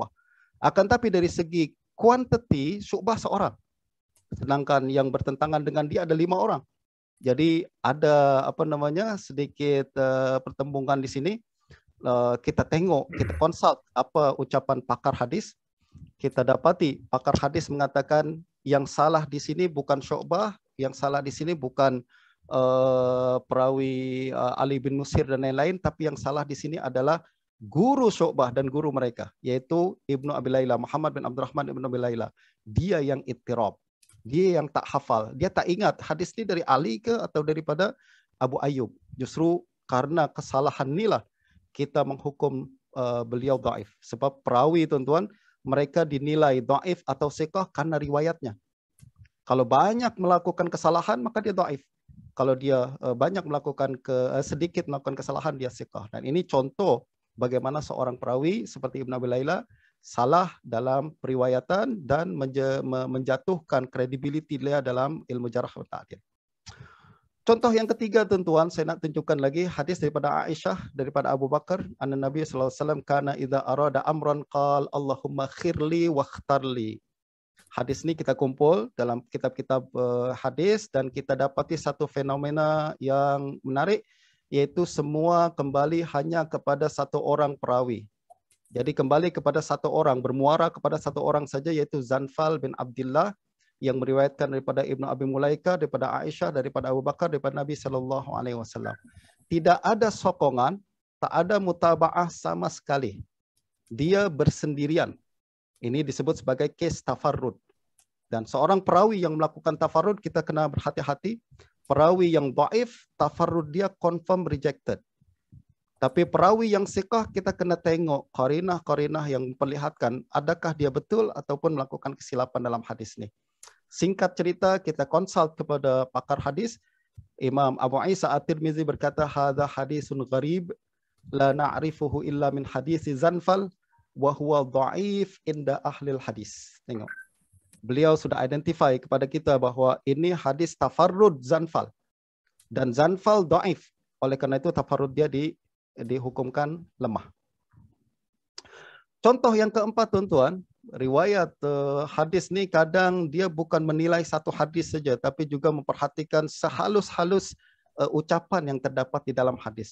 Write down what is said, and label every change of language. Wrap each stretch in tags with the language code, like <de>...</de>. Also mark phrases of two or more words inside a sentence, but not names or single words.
<ms>Akan tapi dari segi quantity, Syu'bah seorang. Sedangkan yang bertentangan dengan dia ada 5 orang. Jadi ada sedikit pertembungan di sini. Kita tengok, kita consult apa ucapan pakar hadis. Kita dapati pakar hadis mengatakan yang salah di sini bukan Syu'bah, yang salah di sini bukan perawi Ali bin Musir dan lain-lain, tapi yang salah di sini adalah guru Syu'bah dan guru mereka, yaitu Ibnu Abi Layla, Muhammad bin Abdurrahman Ibnu Abi Layla. Dia yang ittirab, dia yang tak hafal, dia tak ingat hadis ini dari Ali ke atau daripada Abu Ayyub. Justru karena kesalahan inilah kita menghukum beliau dhaif. Sebab perawi, tuan-tuan, mereka dinilai dhaif atau siqah karena riwayatnya. Kalau banyak melakukan kesalahan, maka dia dhaif. Kalau dia banyak melakukan sedikit melakukan kesalahan, dia siqah. Dan ini contoh bagaimana seorang perawi seperti Ibnu Abi Layla salah dalam periwayatan dan menjatuhkan kredibiliti dia dalam ilmu</ms> <ar>جرح وتعديل.</ar> <ms>Contoh yang ketiga, tuan-tuan, saya nak tunjukkan lagi hadis daripada Aisyah, daripada Abu Bakar,</ms> <ar>أن النبي صلى الله عليه وسلم كان إذا أراد أمرا قال اللهم خر لي واختر لي.</ar> <ms>Hadis ini kita kumpul dalam kitab-kitab hadis dan kita dapati satu fenomena yang menarik, yaitu semua kembali hanya kepada satu orang perawi. Jadi kembali kepada satu orang, bermuara kepada satu orang saja, yaitu Zanfal bin Abdullah, yang meriwayatkan daripada Ibnu Abi Mulaika, daripada Aisyah, daripada Abu Bakar, daripada Nabi</ms> <ar>صلى الله عليه وسلم.</ar> <ms>Tidak ada sokongan, tak ada mutaba'ah sama sekali. Dia bersendirian. Ini disebut sebagai case tafarrud. Dan seorang perawi yang melakukan tafarrud, kita kena berhati-hati. Perawi yang dhaif, tafarrud dia</ms> <en>confirm rejected.</en> <ms>Tapi perawi yang siqah, kita kena tengok qarinah-qarinah yang memperlihatkan adakah dia betul ataupun melakukan kesilapan dalam hadis ini. Singkat cerita, kita consult kepada pakar hadis. Imam Abu Isa At-Tirmizi berkata,</ms> <ar>هذا حديث غريب لا نعرفه إلا من حديث زنفل وهو ضعيف عند أهل الحديث.</ar> <ms>Tengok. Beliau sudah identify kepada kita bahwa ini hadis tafarrud Zanfal. Dan Zanfal dhaif. Oleh karena itu tafarrud dia dihukumkan lemah. Contoh yang keempat, tuan-tuan, riwayat hadis ni kadang dia bukan menilai satu hadis saja, tapi juga memperhatikan sehalus-halus ucapan yang terdapat di dalam hadis.</ms>